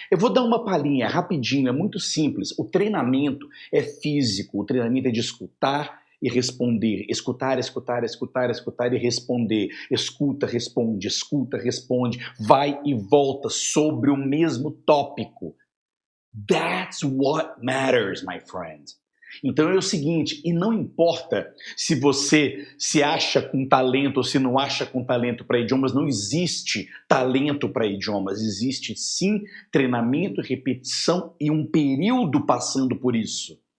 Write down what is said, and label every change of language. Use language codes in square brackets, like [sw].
[pt] Eu vou dar uma palhinha rapidinho, é muito simples. O treinamento é físico, o treinamento é de escutar e responder, escutar e responder, escuta, responde, vai e volta sobre o mesmo tópico. [en] That's what matters, my friend. [pt] Então é o seguinte, e não importa se você se acha com talento ou se não acha com talento para idiomas, não existe talento para idiomas, existe sim treinamento, repetição e um período passando por isso.